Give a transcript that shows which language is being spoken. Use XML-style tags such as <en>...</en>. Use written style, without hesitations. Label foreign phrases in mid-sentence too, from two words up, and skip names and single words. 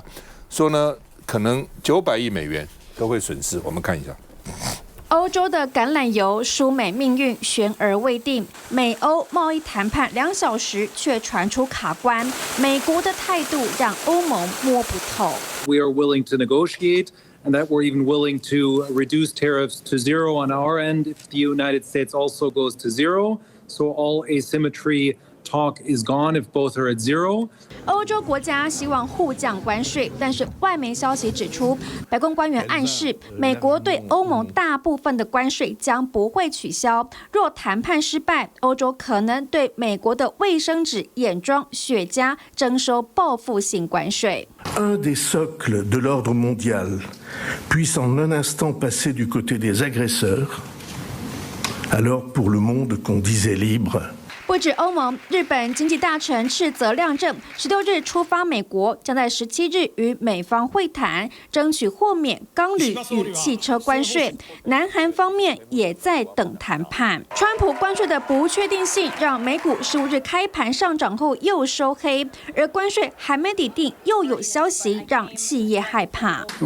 <zh>说呢，可能900亿美元都会损失。我们看一下，欧洲的橄榄油输美命运悬而未定，美欧贸易谈判2小时却传出卡关，美国的态度让欧盟摸不透。</zh> <en>We are willing to negotiate, and that we're even willing to reduce tariffs to 0 on our end if the United States also goes to 0. So all asymmetry talk is gone if both are at 0.</en> <zh>欧洲国家希望互降关税，但是外媒消息指出，白宫官员暗示，美国对欧盟大部分的关税将不会取消。若谈判失败，欧洲可能对美国的卫生纸、眼妆、雪茄征收报复性关税。</zh> <fr>Un des socles de l'ordre mondial puisse en un instant passer du côté des agresseurs, alors pour le monde qu'on disait libre.</fr> <zh>不止欧盟，日本经济大臣赤泽亮正16日出发美国，将在17日与美方会谈，争取豁免钢铝与汽车关税。南韩方面也在等谈判。川普关税的不确定性让美股15日开盘上涨后又收黑，而关税还没底定，又有消息让企业害怕。</zh>